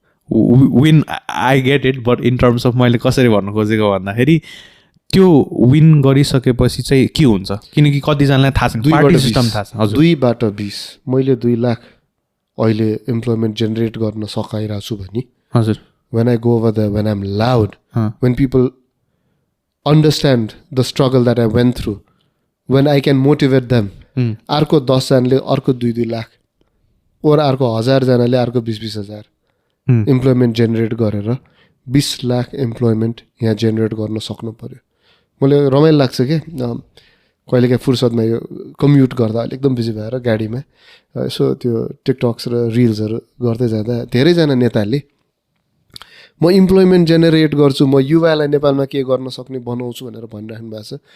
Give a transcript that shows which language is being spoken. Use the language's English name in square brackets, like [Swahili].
[English] when I get it, but in terms of [Nepali] मैले कसरी भन्नु खोजेको भन्दाखेरि त्यो विन गरिसकेपछि चाहिँ के हुन्छ? किनकि कतिजनालाई थाहा छैन, पार्टी सिस्टम थाहा छ। हजुर 2/20 मैले 2 लाख अहिले इम्प्लोइमेन्ट जेनेरेट गर्न सकाइरहेको छु भने हजुर [English] when I go over there, when I'm loud, when people understand the struggle that I went through, when I can motivate them, [Nepali] अर्को 10 जनाले अर्को 2 लाख और अर्को 1000 जनाले अर्को 20 हजार इम्प्लोइमेन्ट जेनेरेट गरेर 20 लाख इम्प्लोइमेन्ट यहाँ जेनेरेट गर्न सक्नु पर्यो। मलाई रमाइलो लाग्छ के कहिलेकाहीँ फुर्सदमा यो कम्युट गर्दा अहिले एकदम बिजी भएर गाडीमा यसो त्यो टिकटक्स र रिल्सहरू गर्दै जाँदा धेरैजना नेताले म इम्प्लोइमेन्ट जेनेरेट गर्छु, म युवालाई नेपालमा के गर्न सक्ने बनाउँछु भनेर भनिराख्नु भएको छ।